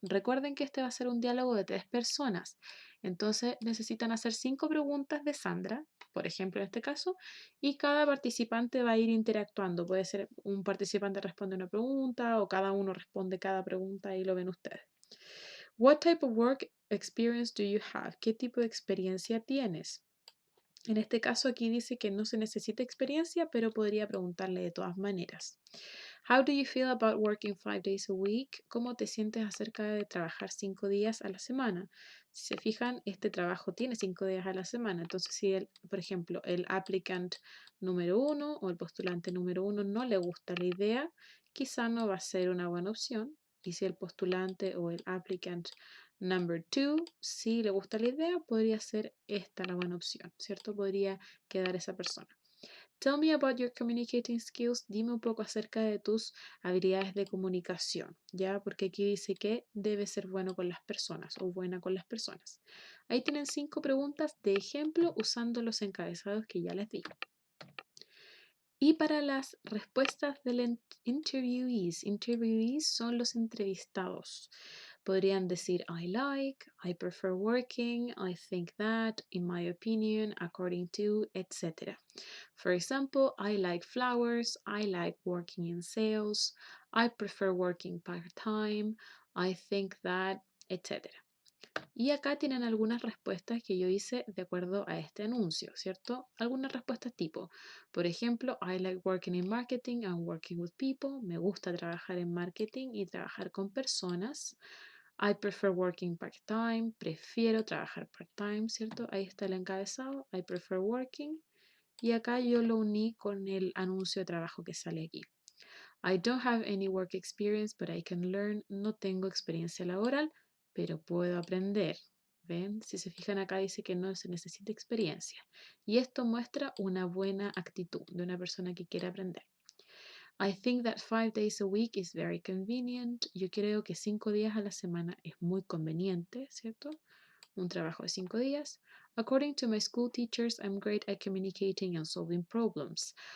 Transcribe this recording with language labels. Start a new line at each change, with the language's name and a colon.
Spanish: Recuerden que este va a ser un diálogo de 3 personas. Entonces, necesitan hacer 5 preguntas de Sandra, por ejemplo, en este caso, y cada participante va a ir interactuando. Puede ser un participante responde una pregunta o cada uno responde cada pregunta y lo ven ustedes.
English: What type of work experience do you have?
Spanish: ¿Qué tipo de experiencia tienes? En este caso aquí dice que no se necesita experiencia, pero podría preguntarle de todas maneras.
English: How do you feel about working 5 days a week?
Spanish: ¿Cómo te sientes acerca de trabajar 5 días a la semana? Si se fijan, este trabajo tiene 5 días a la semana. Entonces, si por ejemplo, el applicant número 1 o el postulante número 1 no le gusta la idea, quizá no va a ser una buena opción. Y si el postulante o el applicant number 2, si le gusta la idea, podría ser esta la buena opción, ¿cierto? Podría quedar esa persona.
English: Tell me about your communicating skills.
Spanish: Dime un poco acerca de tus habilidades de comunicación, ¿ya? Porque aquí dice que debe ser bueno con las personas o buena con las personas. Ahí tienen 5 preguntas de ejemplo usando los encabezados que ya les di. Y para las respuestas del interviewees son los entrevistados. Podrían decir
English: I prefer working, I think that, in my opinion, according to,
Spanish: etc.
English: For example, I like flowers, I like working in sales, I prefer working part-time, I think that, etc.
Spanish: Y acá tienen algunas respuestas que yo hice de acuerdo a este anuncio, ¿cierto? Algunas respuestas tipo, por ejemplo,
English: I like working in marketing and working with people.
Spanish: Me gusta trabajar en marketing y trabajar con personas.
English: I prefer working part-time.
Spanish: Prefiero trabajar part-time, ¿cierto? Ahí está el encabezado.
English: I prefer working.
Spanish: Y acá yo lo uní con el anuncio de trabajo que sale aquí.
English: I don't have any work experience, but I can learn.
Spanish: No tengo experiencia laboral, pero puedo aprender. ¿Ven? Si se fijan acá dice que no se necesita experiencia. Y esto muestra una buena actitud de una persona que quiere aprender.
English: I think that 5 days a week is very convenient.
Spanish: Yo creo que 5 días a la semana es muy conveniente, ¿cierto? Un trabajo de 5 días.
English: According to my school teachers, I'm great at communicating and solving problems.